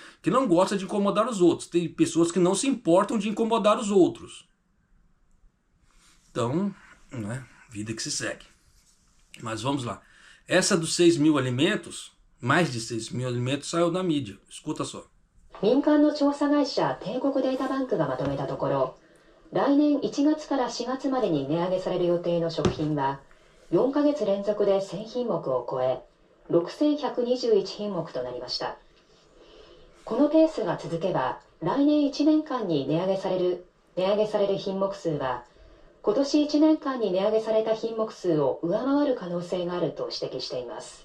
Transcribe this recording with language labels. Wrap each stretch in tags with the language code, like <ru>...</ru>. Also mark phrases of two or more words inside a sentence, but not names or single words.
<pt>Que não gosta de incomodar os outros. Tem pessoas que não se importam de incomodar os outros. Então, né? Vida que se segue. Mas vamos lá. Essa dos 6.000 alimentos, mais de 6.000 alimentos, saiu na mídia. Escuta só.</pt> <ja>民間の調査会社帝国データバンクがまとめたところ、来年1月から4月までに値上げされる予定の食品は4ヶ月連続で1000品目を超え、6121品目となりました。このペースが続けば、来年1年間に値上げされる品目数は、今年1年間に値上げされた品目数を上回る可能性があると指摘しています。</ja>